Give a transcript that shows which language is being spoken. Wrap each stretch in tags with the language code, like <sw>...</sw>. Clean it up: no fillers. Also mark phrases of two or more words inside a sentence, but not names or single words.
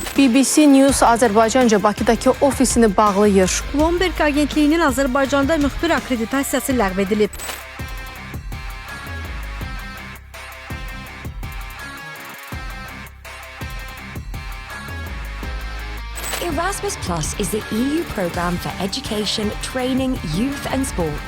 <az>BBC News Azərbaycanca Bakıdakı ofisini bağlayır. Bloomberg Agentliyinin Azərbaycanda müxbir akkreditasiyası ləğv edilib.</az> <en>Erasmus Plus is the EU program for education, training, youth and sport.</en>